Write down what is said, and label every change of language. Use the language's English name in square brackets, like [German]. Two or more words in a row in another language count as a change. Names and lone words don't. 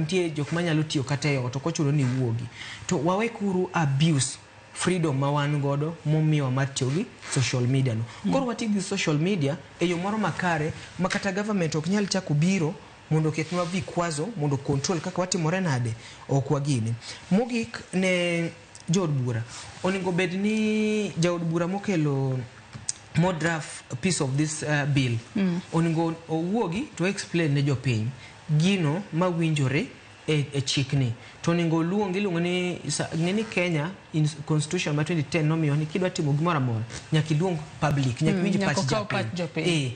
[Luo (Kenya and Tanzania)] Nitie jok manyalo tiyo kata e ot ok ochuno ni wuogi, to wawekuru [English] abuse freedom [Luo (Kenya and Tanzania)] ma wan godo momiyo mar tiyo gi [English] social media [Luo (Kenya and Tanzania)] no. Koro wati gi [English] social media [Luo (Kenya and Tanzania)] e yo moro makare ma kata government ok nyal chako biro mondo ketnwa vikwazo mondo control kaka watimore nade ok wagini. Mogik ne jood bura oningo bed ni jaod bura mokelo [English] more draft piece of this bill [Luo (Kenya and Tanzania)] oningo owuogi [English] to explain [Luo (Kenya and Tanzania)] ne jopiny gino mawinjore e chikni, to oningo iluongo ni Kenya in constitution ma 2010 nomiyo ni kidwa timo gimoro amora nyaka iluong public, nyaka winj pach jopiny.